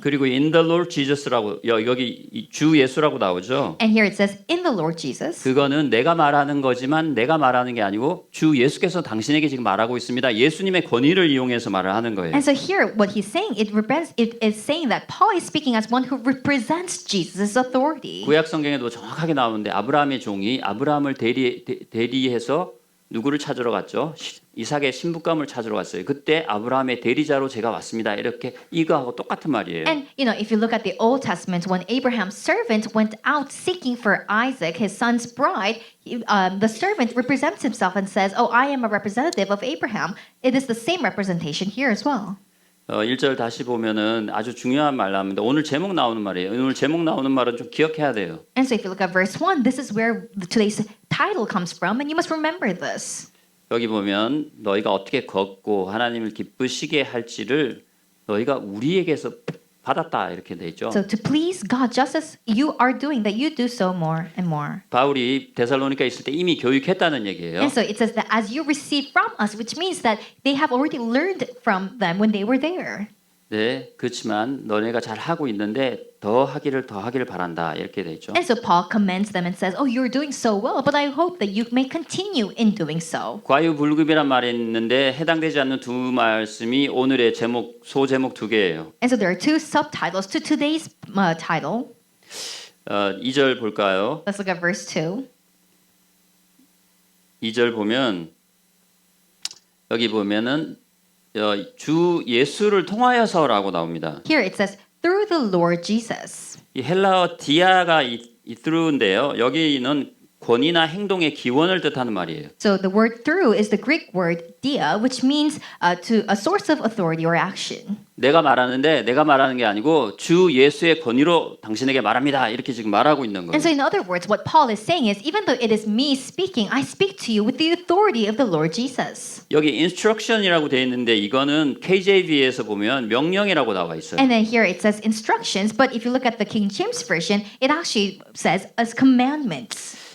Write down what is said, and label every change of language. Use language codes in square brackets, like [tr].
[ko] 그리고 [en] in the Lord Jesus [ko] 라고 여기 주 예수라고 나오죠. [en] And here it says in the Lord Jesus. [ko] 그거는 내가 말하는 거지만 내가 말하는 게 아니고 주 예수께서 당신에게 지금 말하고 있습니다. 예수님의 권위를 이용해서 말을 하는 거예요. [en] And so here what he's saying, it is saying that Paul is speaking as one who represents Jesus' authority. [ko] 구약 성경에도 정확하게 나오는데 아브라함의 종이 아브라함을 대리해서 누구를 찾으러 갔죠? 이삭의 신부감을 찾으러 갔어요. 그때 아브라함의 대리자로 제가 왔습니다. 이렇게 이거하고 똑같은 말이에요. [en] And if you look at the Old Testament, when Abraham's servant went out seeking for Isaac, his son's bride, the servant represents himself and says, "Oh, I am a representative of Abraham." It is the same representation here as well. [ko] 1절 다시 보면은 아주 중요한 말 나옵니다. 오늘 제목 나오는 말이에요. 오늘 제목 나오는 말은 좀 기억해야 돼요. [en] And so if you look at verse 1, this is where today's title comes from, and you must remember this. [ko] 여기 보면 너희가 어떻게 걷고 하나님을 기쁘시게 할지를 너희가 우리에게서 받았다 이렇게 돼 있죠. [en] So to please God just as you are doing that you do so more and more. [ko] 바울이 데살로니가 있을 때 이미 교육했다는 얘기예요. [en] And so it says that as you receive from us, which means that they have already learned from them when they were there. [ko] 네, 그렇지만 너네가 잘 하고 있는데 더 하기를 바란다 이렇게 돼 있죠. [en] And so Paul commends them and says, "Oh, you're doing so well, but I hope that you may continue in doing so." [ko] 과유불급이란 말이 있는데 해당되지 않는 두 말씀이 오늘의 소제목 2개예요. [en] And so there are 2 subtitles to today's title. [ko] 2절 볼까요? [en] Let's look at verse 2. [ko] 2절 보면 여기 보면은 주 예수를 통하여서라고 나옵니다. [en] Here it says, through the Lord Jesus. [ko] 이 헬라어 디아가 이 through인데요. 여기는 권위나 행동의 기원을 뜻하는 말이에요. [en] So the word through is the Greek word dia, which means to a source of authority or action. [ko] 내가 말하는 게 아니고 주 예수의 권위로 당신에게 말합니다. 이렇게 지금 말하고 있는 거예요. [en] And so in other words, what Paul is saying is, even though it is me speaking, I speak to you with the authority of the Lord Jesus. [ko] 여기 instruction이라고 되어 있는데 이거는 KJV에서 보면 명령이라고 나와 있어요. [en] And then here it says instructions, but if you look at the King James Version, it actually says as commandments.